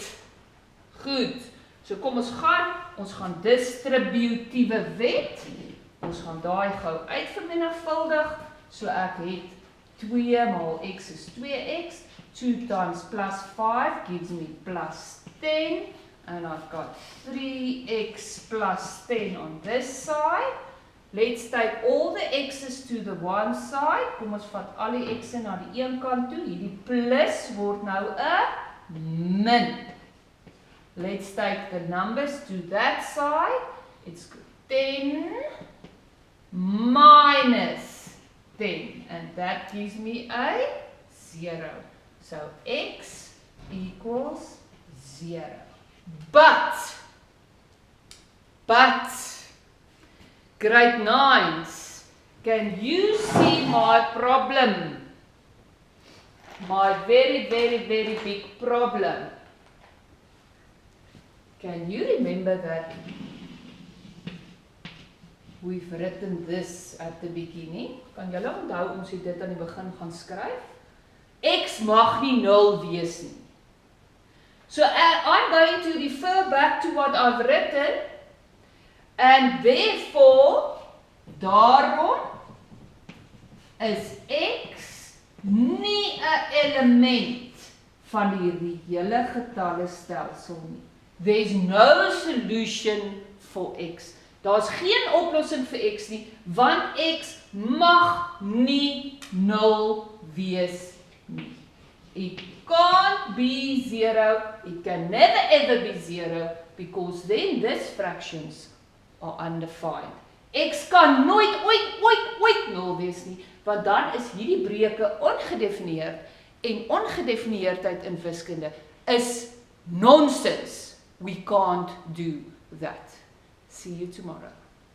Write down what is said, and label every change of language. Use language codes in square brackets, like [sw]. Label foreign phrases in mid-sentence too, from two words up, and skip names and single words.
[af] Goed, so kom ons gaan distributiewe wet. Ons gaan daai gou uitvermenigvuldig, so ek het 2 maal x is 2x, [en] 2 times plus 5 gives me plus 10, and I've got 3x plus 10 on this side. Let's take all the x's to the one side. [af] Kom ons vat al die x's na die een kant toe. Hierdie plus word nou 'n min. [en] Let's take the numbers to that side. It's 10 minus 10, and that gives me a 0. So x equals 0. But grade 9s, can you see my problem? My very, very, very big problem. Can you remember that we've written this at the beginning? [af] Kan julle onthou ons het dit aan die begin gaan skryf? X mag nie 0 wees nie. [en] So I'm going to refer back to what I've written, and therefore, [af] daarom is x nie 'n element van die reële getallestelsel nie. [en] There's no solution for x. [af] Daar's geen oplossing vir x nie, want x mag nie 0 wees nie. [en] It can't be 0, it can never ever be 0, because then these fractions are undefined. [af] X kan nooit, ooit 0 wees nie, want dan is hierdie breuke ongedefinieerd, en ongedefinieerdheid in wiskunde is nonsense. [en] We can't do that. See you tomorrow.